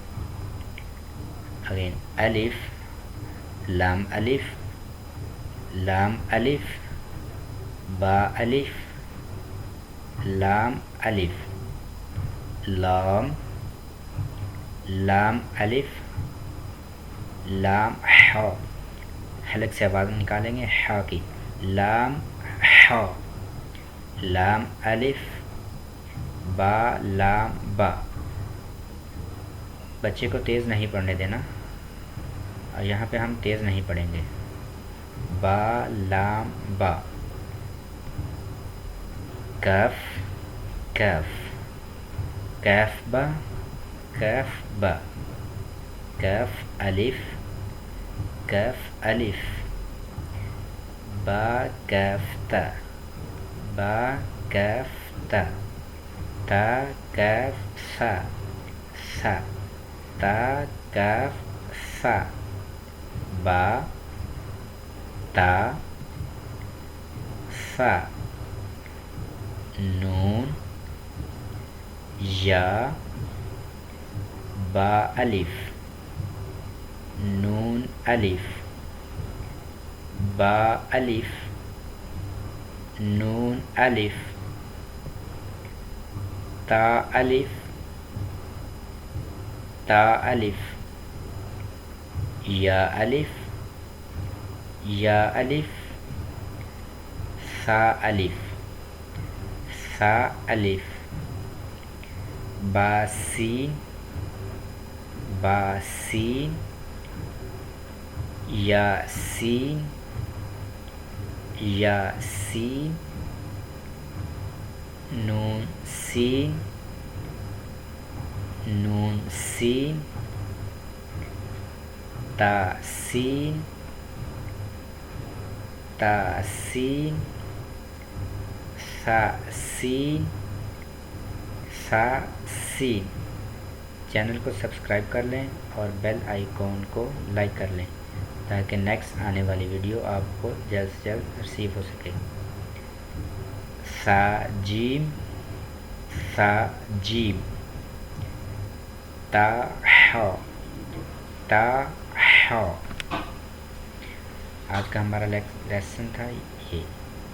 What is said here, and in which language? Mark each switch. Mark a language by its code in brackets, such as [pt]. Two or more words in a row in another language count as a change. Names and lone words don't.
[ur] اگین الف لام الف لام الف با الف لام الف لام لام الف لام ح، حلق سے آواز نکالیں گے ح کی، لام ح لام الف با لام با۔ بچے کو تیز نہیں پڑھنے دینا اور یہاں پہ ہم تیز نہیں پڑھیں گے۔ با لام با۔ کاف کاف کاف با کاف با کاف الف کاف الف با کاف تا با کاف تا تا کاف سا سا تا کاف سا با تا سا نون یا با الف نون الف با الف نون الف تا الف تا الف یا الف یا الف سا الف سا الف با سین با سین یا سین یا سین نون سین نون سین تا سین تا سین سا سین سا سین۔ چینل کو سبسکرائب کر لیں اور [en] bell icon [ur] کو لائک کر لیں تاکہ نیکسٹ آنے والی ویڈیو آپ کو جلد سے جلد ریسیو ہو سکے۔ سا جیم سا جیم تا ح تا ح۔ آج کا ہمارا لیسن تھا یہ۔